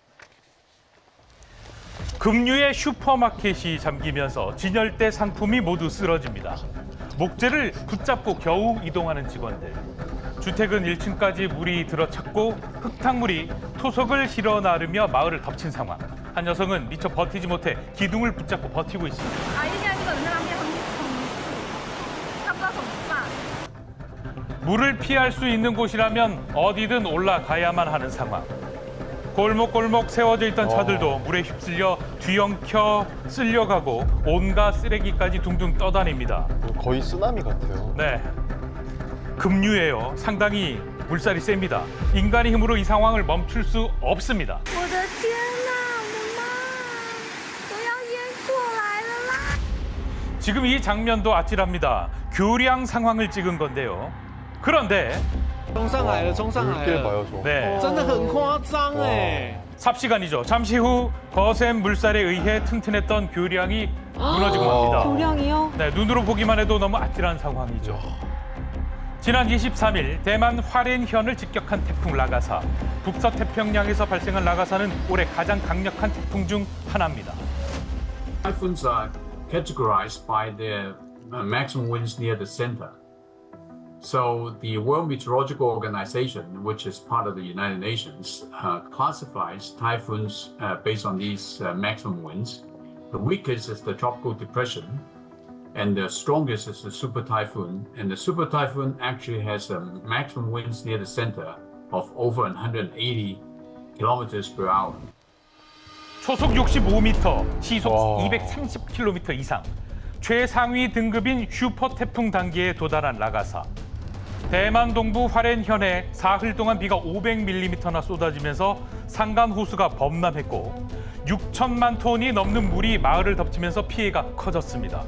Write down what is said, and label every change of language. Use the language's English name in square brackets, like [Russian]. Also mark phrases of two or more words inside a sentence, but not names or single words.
[Korean] 급류에 슈퍼마켓이 잠기면서 진열대 상품이 모두 쓰러집니다. 목재를 붙잡고 겨우 이동하는 직원들. 주택은 1층까지 물이 들어찼고 흙탕물이 토속을 실어 나르며 마을을 덮친 상황. 한 여성은 미처 버티지 못해 기둥을 붙잡고 버티고 있습니다. [Chinese] 啊，一定要这个人在那边很恐惧，他不知道怎么办。 [Korean] 물을 피할 수 있는 곳이라면 어디든 올라가야만 하는 상황. 골목골목 세워져 있던 차들도 물에 휩쓸려 뒤엉켜 쓸려가고 온갖 쓰레기까지 둥둥 떠다닙니다. 거의 쓰나미 같아요. 네, 급류예요. 상당히 물살이 셉니다. 인간의 힘으로 이 상황을 멈출 수 없습니다. [Chinese] 我的天哪，我的妈，都要淹过来了啦！ [Korean] 지금 이 장면도 아찔합니다. 교량 상황을 찍은 건데요. 그런데 [Chinese] 冲上来了，冲上来 [Korean] 물길 [Chinese] 了， [Korean] 봐요, 저. 네, [Chinese] 真的很夸张哎！ [Korean] 삽시간이죠. 잠시 후 거센 물살에 의해 튼튼했던 교량이 무너지고 맙니다. 교량이요? 네, 눈으로 보기만 해도 너무 아찔한 상황이죠. 지난 23일 대만 화롄현을 직격한 태풍 라가사. 북서태평양에서 발생한 라가사는 올해 가장 강력한 태풍 중 하나입니다. [English] Typhoons are categorized by their maximum winds near the center. So the World Meteorological Organization, which is part of the United Nations, classifies typhoons based on these maximum winds. The weakest is the tropical depression, and the strongest is the super typhoon. And the super typhoon actually has a maximum winds near the center of over 180 kilometers per hour. [Korean] 초속 65m, 시속 와. 230km 이상. 최상위 등급인 슈퍼 태풍 단계에 도달한 라가사. 대만 동부 화롄현에 사흘 동안 비가 500mm나 쏟아지면서 산간 호수가 범람했고 6천만 톤이 넘는 물이 마을을 덮치면서 피해가 커졌습니다.